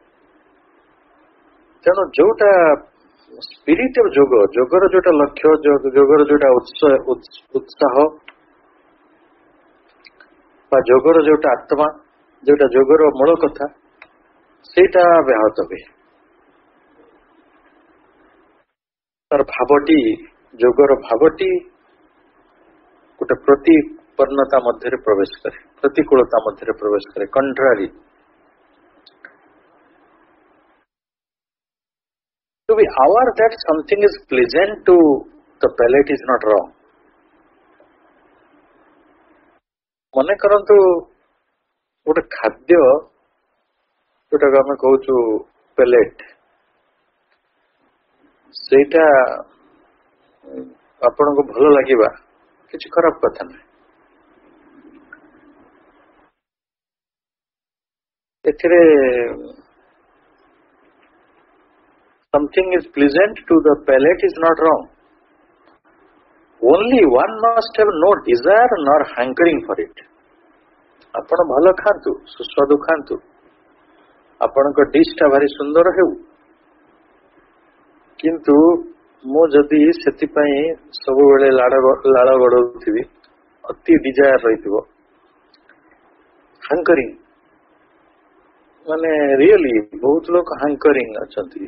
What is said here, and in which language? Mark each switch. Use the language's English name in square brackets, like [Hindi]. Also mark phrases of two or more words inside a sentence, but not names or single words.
[Odia] ତେଣୁ ଯୋଉଟା [English] spirit of [Odia] ଯୋଗର ଯୋଉଟା ଲକ୍ଷ୍ୟ, ଯୋଗର ଯୋଉଟା ଉତ୍ସାହ ବା ଯୋଗର ଯୋଉଟା ଆତ୍ମା, ଯୋଉଟା ଯୋଗର ମୂଳ କଥା, ସେଇଟା ବ୍ୟାହତ ହୁଏ। ତାର ଭାବଟି, ଯୋଗର ଭାବଟି ଗୋଟେ ପ୍ରତିପନ୍ନତା ମଧ୍ୟରେ ପ୍ରବେଶ କରେ, ପ୍ରତିକୂଳତା ମଧ୍ୟରେ ପ୍ରବେଶ କରେ, କଣ୍ଟ୍ରାରି। [English] To be aware that something is pleasant to the palate is not wrong. [Odia] ମନେ କରନ୍ତୁ ଗୋଟେ ଖାଦ୍ୟ ଯୋଉଟାକୁ ଆମେ କହୁଛୁ ପେଲେଟ, ସେଇଟା ଆପଣଙ୍କୁ ଭଲ ଲାଗିବା କିଛି ଖରାପ କଥା ନୁହେଁ। [English] ଏଥିରେ something is pleasant to the palate is not wrong. Only one must have no desire nor hankering for it. [Odia] ଆପଣ ଭଲ ଖାଆନ୍ତୁ, ସୁସ୍ୱାଦୁ ଖାଆନ୍ତୁ, ଆପଣଙ୍କ ଡିଶଟା ଭାରି ସୁନ୍ଦର ହେଉ, କିନ୍ତୁ ମୁଁ ଯଦି ସେଥିପାଇଁ ସବୁବେଳେ ଲାଳ ଗଡଉଥିବି, ଅତି ଡିଜାୟାର ରହିଥିବ, ହାଙ୍କରିଂ, ମାନେ ରିଏଲି ବହୁତ ଲୋକ ହାଙ୍କରିଂ ଅଛନ୍ତି।